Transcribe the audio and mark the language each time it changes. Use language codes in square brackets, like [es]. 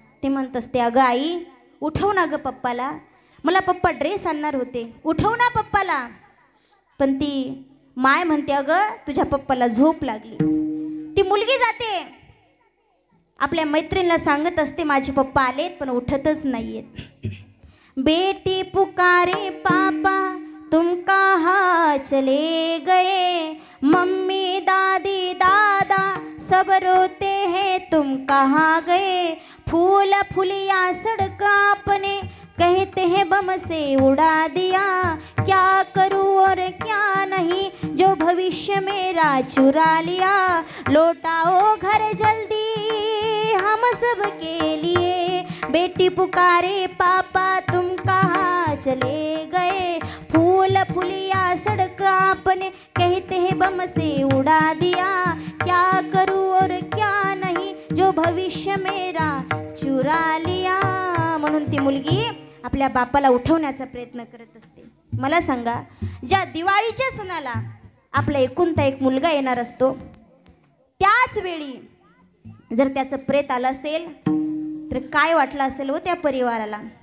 [mr] ती म्हणत असते अगं आई उठव ना गं पप्पाला, मला पप्पा ड्रेस आणणार होते, उठव ना पप्पाला. पण ती माय म्हणते अगं तुझ्या पप्पाला झोप लागली. ती मुलगी जाते आपल्या मैत्रिणीला सांगत असते माझे पप्पा आलेत पण उठतच नाहीयेत. [hi] बेटी पुकारे पापा तुम कहाँ चले गए, मम्मी दादी दादा सब रोते हैं तुम कहाँ गए, फूल फुलिया सड़क आपने कहते हैं बम से उड़ा दिया, क्या करूँ और क्या नहीं जो भविष्य मेरा चुरा लिया, लौटाओ घर जल्दी हम सब के लिए, बेटी पुकारे पापा तुम कहाँ चले गए, फूल फुलिया सड़क आपने कहते हैं बम से उड़ा दिया, क्या करूँ और क्या नहीं जो भविष्य मेरा चुरा लिया. [mr] म्हणून ती मुलगी आपल्या बापाला उठवण्याचा प्रयत्न करत असते. मला सांगा, ज्या दिवाळीच्या सणाला आपला एकुलता एक मुलगा येणार असतो, त्याच वेळी जर त्याचं प्रेत आलं असेल तर काय वाटलं असेल हो त्या परिवाराला.